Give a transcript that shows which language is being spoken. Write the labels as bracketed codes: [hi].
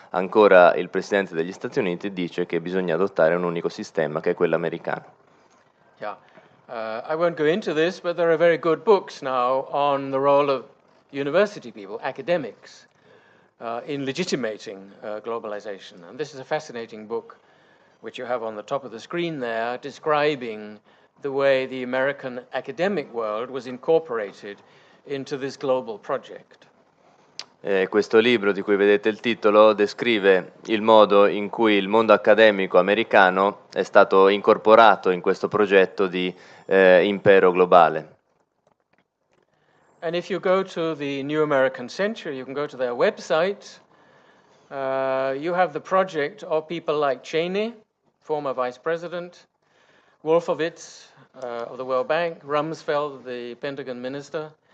[it] Ancora il Presidente degli Stati Uniti dice che bisogna adottare un unico sistema, che è quello americano. [en] Yeah, I won't go into this, but there are very good books now on the role of university people, academics, in legitimating globalization. And this is a fascinating book, which you have on the top of the screen there, describing the way the American academic world was incorporated into this global project. [it] Questo libro, di cui vedete il titolo, descrive il modo in cui il mondo accademico americano è stato incorporato in questo progetto di impero globale. [en] And if you go to the New American Century, you can go to their website. You have the project of people like Cheney, former vice president, Wolfowitz of the World Bank, Rumsfeld, the Pentagon minister.